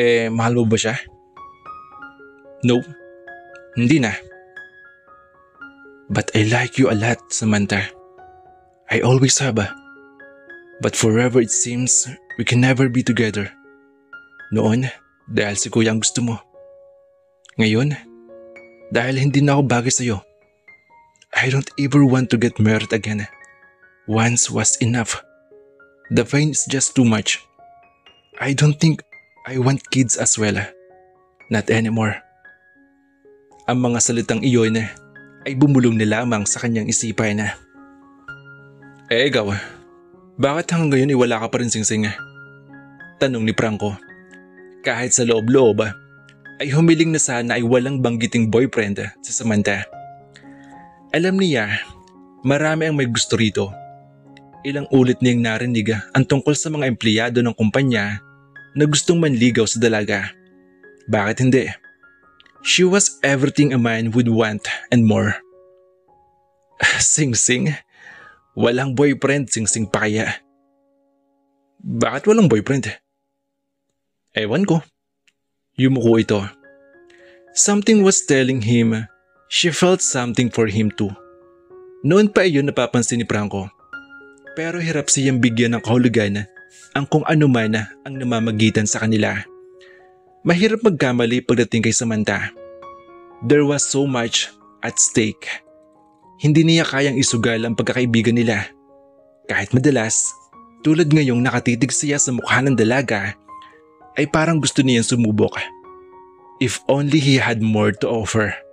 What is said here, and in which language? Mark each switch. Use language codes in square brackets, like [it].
[tl] Mahal mo ba siya? No, hindi na. [en] But I like you a lot, Samantha. I always have. But forever it seems we can never be together. [tl] Noon, dahil si kuya ang gusto mo. Ngayon, dahil hindi na ako bagay sa'yo. [en] I don't ever want to get married again. Once was enough. The pain is just too much. I don't think I want kids as well. Not anymore. [tl] Ang mga salitang iyon ay bumulong na lamang sa kanyang isipan. Ikaw, bakit hanggang ngayon wala ka pa rin singsing? Tanong ni Franco. Kahit sa loob-loob ay humiling na sana ay walang banggiting boyfriend si Samantha. Alam niya, marami ang may gusto rito. Ilang ulit niyang narinig ang tungkol sa mga empleyado ng kumpanya na gustong manligaw sa dalaga. Bakit hindi? [en] She was everything a man would want and more. Sing-sing? [tl] Walang boyfriend, sing-sing pa kaya? Bakit walang boyfriend? Ewan ko. Yumuko ito. [en] Something was telling him she felt something for him too. [tl] Noon pa iyon napapansin ni Franco. Pero hirap siyang bigyan ng kahulugan ang kung ano man ang namamagitan sa kanila. Mahirap magkamali pagdating kay Samantha. [en] There was so much at stake. [tl] Hindi niya kayang isugal ang pagkakaibigan nila. Kahit madalas, tulad ngayong nakatitig siya sa mukha ng dalaga, ay parang gusto niyang sumubok. [en] If only he had more to offer.